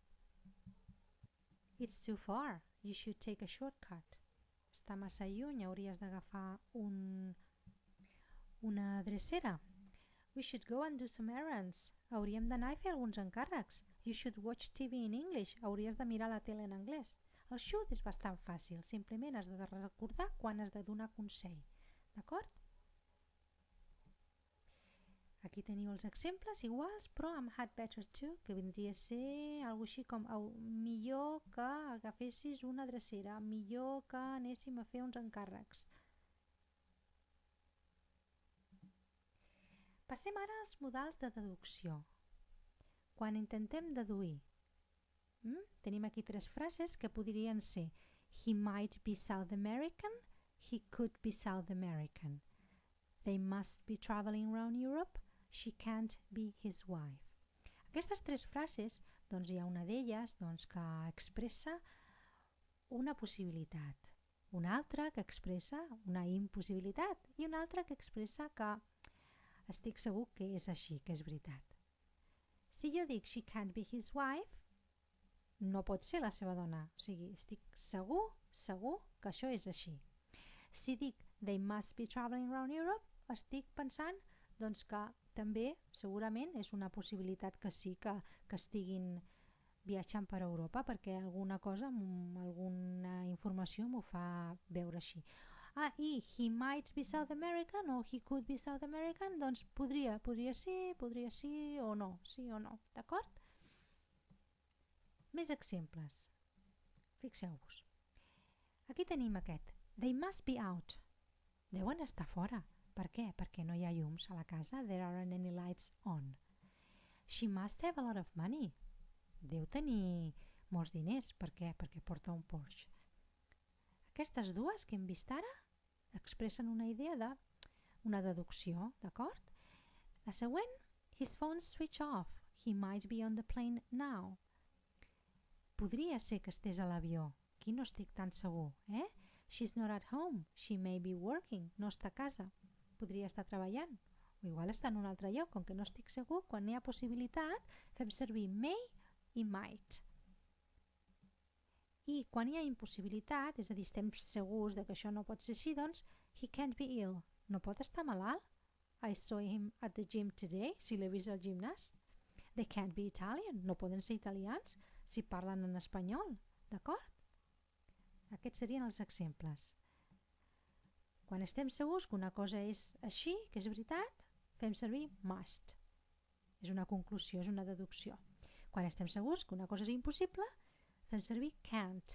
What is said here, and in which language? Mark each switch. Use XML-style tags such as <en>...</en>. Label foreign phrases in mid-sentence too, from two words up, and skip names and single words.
<en>It's too far, you should take a shortcut.</en> <ca>Està massa lluny, hauries d'agafar una drecera.</ca> <en>We should go and do some errands.</en> <ca>Hauríem d'anar a fer alguns encàrrecs.</ca> <en>You should watch TV in English.</en> <ca>Hauries de mirar la tele en anglès. El should és bastant fàcil. Simplement has de recordar quan has de donar consell. D'acord? Aquí teniu els exemples iguals, però amb</ca> <en>had better to,</en> <ca>que vindria a ser alguna així com millor que agafessis una drecera, millor que anéssim a fer uns encàrrecs. Passem ara als modals de deducció. Quan intentem deduir, tenim aquí tres frases que podrien ser</ca> <en>he might be South American, he could be South American. They must be traveling around Europe, she can't be his wife.</en> <ca>Aquestes tres frases, doncs hi ha una d'elles que expressa una possibilitat, una altra que expressa una impossibilitat i una altra que expressa que estic segur que és així, que és veritat. Si jo dic</ca> <en>she can't be his wife,</en> <ca>no pot ser la seva dona. O sigui, estic segur que això és així. Si dic</ca> <en>they must be traveling around Europe,</en> <ca>estic pensant doncs, que també segurament és una possibilitat que sí que estiguin viatjant per Europa perquè alguna cosa, alguna informació m'ho fa veure així. I</ca> <en>he might be South American</en> <ca>o</ca> <en>he could be South American,</en> <ca>doncs podria sí o no, d'acord? Més exemples. Fixeu-vos. Aquí tenim aquest.</ca> <en>They must be out.</en> <ca>Deuen estar fora. Per què? Perquè no hi ha llums a la casa.</ca> <en>There aren't any lights on. She must have a lot of money.</en> <ca>Deu tenir molts diners. Per què? Perquè porta un Porsche. Aquestes dues que hem vist ara expressen una idea d'una deducció, d'acord? La següent,</ca> <en>his phone's switch off. He might be on the plane now.</en> <ca>Podria ser que estés a l'avió. Aquí no estic tan segur,</ca> <en>She's not at home. She may be working.</en> <ca>No està a casa. Podria estar treballant. O igual està en un altre lloc. Com que no estic segur, quan hi ha possibilitat, fem servir may i might. I quan hi ha impossibilitat, és a dir, estem segurs que això no pot ser així, doncs,</ca> <en>he can't be ill.</en> <ca>No pot estar malalt.</ca> <en>I saw him at the gym today.</en> <ca>Si l'he vist al gimnàs.</ca> <en>They can't be Italian.</en> <ca>No poden ser italians si parlen en espanyol. D'acord? Aquests serien els exemples. Quan estem segurs que una cosa és així, que és veritat, fem servir must. És una conclusió, és una deducció. Quan estem segurs que una cosa és impossible, fem servir can't.</ca>